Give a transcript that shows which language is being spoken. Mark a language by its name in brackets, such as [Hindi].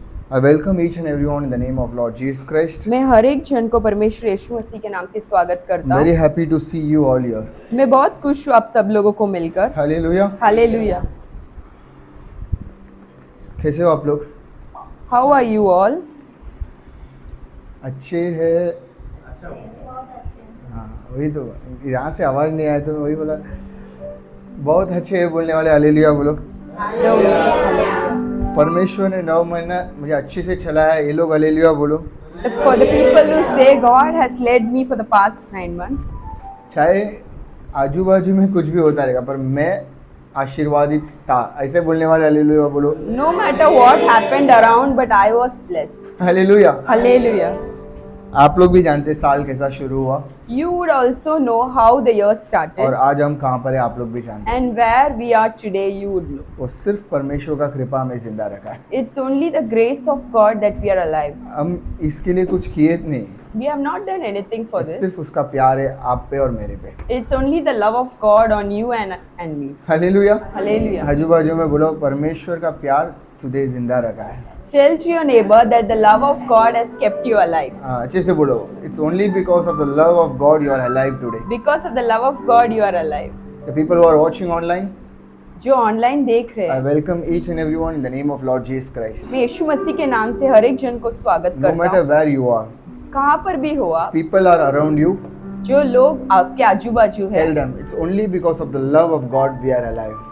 [English] I welcome each and everyone in the name of Lord Jesus Christ. [Hindi] मैं हर एक जन को परमेश्वर यीशु मसीह के नाम से स्वागत करता [English] Very [Hindi] हूँ। [English] happy to see you all here. [Hindi] मैं बहुत खुश हूँ आप सब लोगों को मिलकर। [English] Hallelujah. [Hindi] हालेलुया। कैसे हो आप लोग? [English] How are you all? [Hindi] अच्छे हैं। हाँ वही तो, यहाँ से आवाज़ नहीं आया तो मैं वही बोला बहुत अच्छे है बोलने वाले। हालेलुया बोलो। परमेश्वर ने 9 महीना मुझे अच्छे से चलाया, ये लोग हालेलुया बोलो। [English] For the people who say God has led me for the past 9 months. [Hindi] चाहे आजू बाजू में कुछ भी होता रहेगा पर मैं आशीर्वादित था, ऐसे बोलने वाले हालेलुया बोलो। [English] No matter what happened around, but I was blessed. [Hindi] Hallelujah. [English] Hallelujah. [Hindi] आप लोग भी जानते हैं साल कैसा शुरू हुआ [English] You would also know how the year [Hindi] और [English] started [Hindi] आज हम कहाँ पर है आप लोग भी जानते हैं। [English] and where we are today. You would know. [Hindi] वो सिर्फ परमेश्वर का कृपा हमें जिंदा रखा है। [English] It's only the grace of God that we are alive. [Hindi] हम इसके लिए कुछ किए नहीं, [English] We have not done anything for this. [Hindi] सिर्फ उसका प्यार है आप पे और मेरे पे। [English] It's only the love of God on you and me. [Hindi] Hallelujah. [English] Hallelujah. [Hindi] आजू बाजू में बोलो परमेश्वर का प्यार तुझे जिंदा रखा है। [English] Tell to your neighbor that the love of God has kept you alive. [Hindi] अच्छे से बोलो, [English] It's only because of the love of God you are alive today. Because of the love of God, you are alive. The people who are watching online, [Hindi] जो online देख रहे [English] आई [Hindi] हैं, [English] Welcome each and everyone in the name of Lord Jesus Christ. [Hindi] मैं यीशु मसीह के नाम से हर एक जन को स्वागत [English] no [Hindi] करता [English] matter [Hindi] हूँ। [English] where you are, [Hindi] कहाँ पर भी हो आप, [English] people are around you, [Hindi] जो लोग आपके आजू बाजू है, [English] Tell them it's only because of the love of God we are alive.